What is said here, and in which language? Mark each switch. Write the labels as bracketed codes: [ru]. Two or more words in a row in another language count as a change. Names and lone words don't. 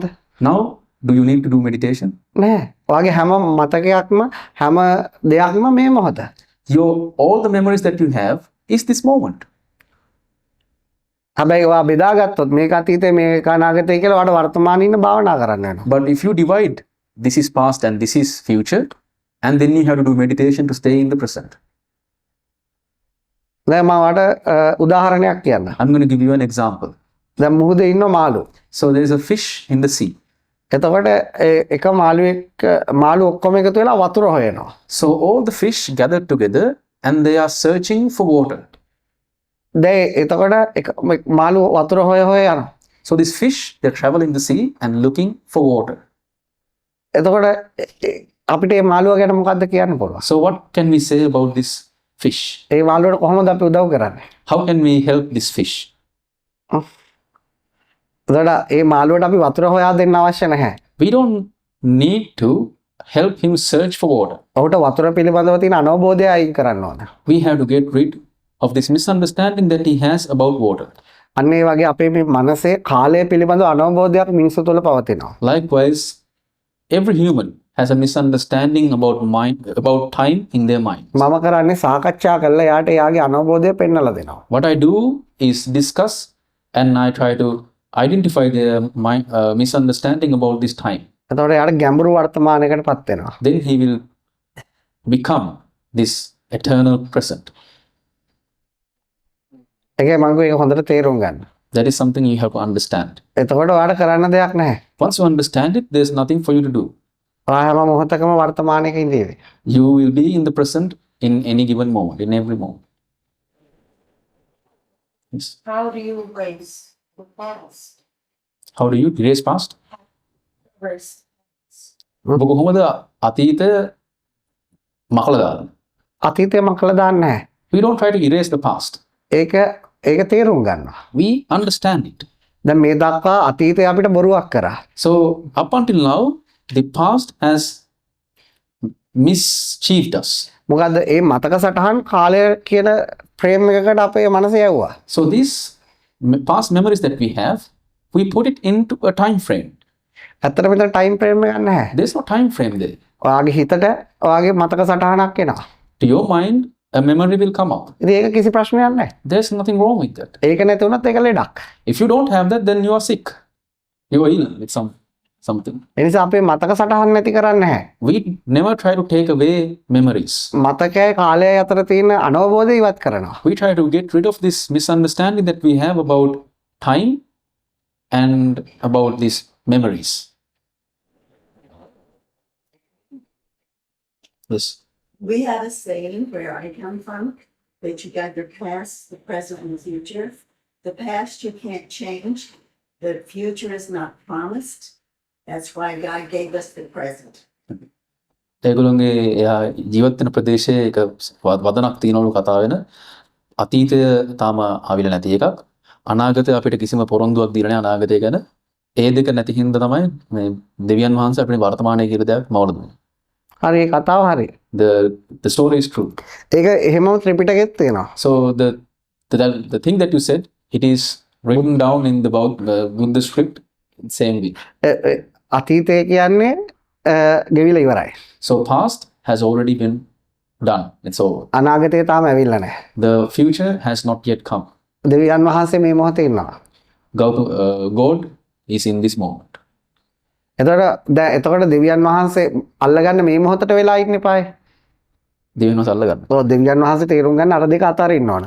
[en] Now, do you need to do meditation? [si] නෑ. ඔයාගේ හැම මතකයක්ම හැම දෙයක්ම මේ මොහොත. [en] All the memories that you have is this moment. [si] හැබැයි ඔයා බෙදාගත්තොත් මේක අතීතේ මේක අනාගතේ කියලා ඔයාට වර්තමානයේ ඉන්න භාවනා කරන්න වෙනවා. [en] But if you divide, this is past and this is future, and then you have to do meditation to stay in the present. [si] දැන් මම ඔයාට උදාහරණයක් කියන්න. [en] I'm going to give you an example. [si] දැන් මුහුදේ ඉන්න මාළු. [en] So there is a fish in the sea. [si] එතකොට එක මාළු ඔක්කොම එකතු වෙලා වතුර හොයනවා. [en] So all the fish gathered together and they are searching for water. [si] දැන් එතකොට මාළු වතුර හොය යනවා. [en] So this fish, they travel in the sea and looking for water. [si] එතකොට අපිට මේ මාළුව ගැන මොකද්ද කියන්න පුළුවන්? [en] So what can we say about this fish? [si] ඒ මාළුවට කොහොමද අපි උදව් කරන්නේ? [en] How can we help this fish? [si] එතකොට මේ මාළුවට අපි වතුර හොයා දෙන්න අවශ්‍ය නැහැ. [en] We don't need to help him search for water. [si] ඔහුට වතුර පිළිබඳව තියෙන අනවබෝධය අයින් කරන්න ඕන. [en] We have to get rid of this misunderstanding that he has about water. [si] අන්න ඒ වගේ අපේ මේ මනසේ කාලය පිළිබඳව අනවබෝධයක් මිනිස්සු තුළ පවතිනවා. [en] Likewise, every human has a misunderstanding about time in their mind. [si] මම කරන්නේ සාකච්ඡා කරලා යාට යාගේ අනවබෝධය පෙන්වලා දෙනවා. [en] What I do is discuss and I try to identify their misunderstanding about this time. [si] එතකොට යාට ගැඹුරු වර්තමානයකටපත් වෙනවා. [en] Then he will become this eternal present. [si] ඒකයි මම කිව්වේ ඒක හොඳට තේරුම් ගන්න. [en] That is something you have to understand. [si] එතකොට ඔයාලට කරන්න දෙයක් නැහැ. [en] Once you understand it, there's nothing for you to do. [si] ඔයා හැම මොහොතකම වර්තමානයක ඉඳීවි. [en] You will be in the present in any given moment, in every moment. Yes. How do you erase the past? How do you erase past? Erase. [si] ඔබ කොහොමද අතීතය මකලා දාන්නේ? අතීතය මකලා දාන්නේ නැහැ. [en] We don't try to erase the past. [si] ඒක තේරුම් ගන්නවා. [en] We understand it. [si] දැන් මේ දක්වා අතීතය අපිට බොරුවක් කරා. [en] So up until now, the past has mischieved us. [si] මොකද ඒ මතක සටහන් කාලය කියන ෆ්‍රේම් එකකට අපේ මනස යවුවා. [en] So these past memories that we have, we put it into a time frame. [si] ඇත්තට මෙතන [en] time frame [si] එකක් නැහැ. [en] There's no time frame there. [si] ඔයාගේ හිතට ඔයාගේ මතක සටහනක් එනවා. [en] To your mind, a memory will come up. [si] ඉතින් ඒක කිසි ප්‍රශ්නයක් නැහැ. [en] There's nothing wrong with that. [si] ඒක නැති වුණත් ඒක ලෙඩක්. [en] If you don't have that, then you are sick. You are ill with something. [si] ඒ නිසා අපේ මතක සටහන් නැති කරන්නේ නැහැ. [en] We never try to take away memories. [si] මතකයේ කාලය අතර තියෙන අනවබෝධය ඉවත් කරනවා. [en] We try to get rid of this misunderstanding that we have about time and about these memories. Yes. We have a saying where I come from that you got your past, the present, and the future. The past you can't change. The future is not promised. That's why God gave us the present. [si] ඒගොල්ලෝගේ ජීවත් වෙන ප්‍රදේශයේ එක වදනක් තියෙනවලු කතා වෙන අතීතය තාම ආවිල නැති එකක් අනාගතය අපිට කිසිම පොරොන්දුවක් දීලා නැහැ අනාගතය ගැන ඒ දෙක නැති හින්දා තමයි මේ දෙවියන් වහන්සේ අපිට වර්තමානයේ කියලා දෙයක් මවලා දුන්නේ. හරි ඒ කතාව හරි. [en] The story is true. [si] ඒක එහෙමම ත්‍රිපිටකෙත් තියෙනවා. [en] So the thing that you said, it is written down in the Buddhist script in same way. [si] අතීතය කියන්නේ ගෙවිලා ඉවරයි. [en] So past has already been done. It's over. [si] අනාගතය තාම ඇවිල්ලා නැහැ. [en] The future has not yet come. [si] දෙවියන් වහන්සේ මේ මොහොතේ ඉන්නවා. [en] God is in this moment. [si] එතකොට දෙවියන් වහන්සේ අල්ලගන්න මේ මොහොතට වෙලා ඉන්න එපායි. දෙවියන් වහන්සේ අල්ලගන්න. ඔව් දෙවියන් වහන්සේ තේරුම් ගන්න අර දෙක අතරින්න ඕන.